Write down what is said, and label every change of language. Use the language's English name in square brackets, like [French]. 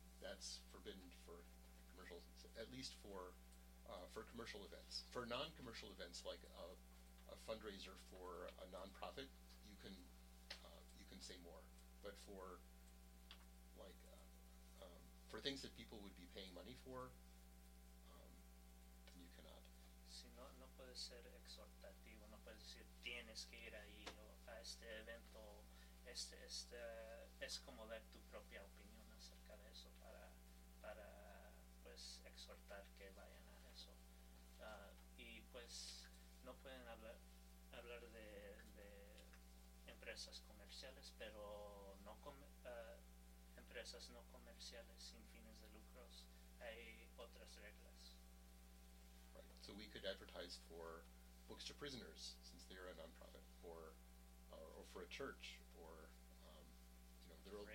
[English] That's forbidden for commercial, at least for commercial events. For non-commercial events, like a fundraiser for a nonprofit, you can say more. But for like for things that people would be paying money for, then you cannot. [Spanish] Si no, no puede ser exhortativo, no puedes decir tienes que ir ahí o a este evento, es como dar tu propia opinión acerca de eso para pues exhortar que vayan a eso. Y pues no pueden hablar de empresas comerciales, pero no empresas no comerciales sin fines de lucros, hay otras reglas. [English] So we could advertise for books to prisoners, since they are a nonprofit, or for a church, or there will be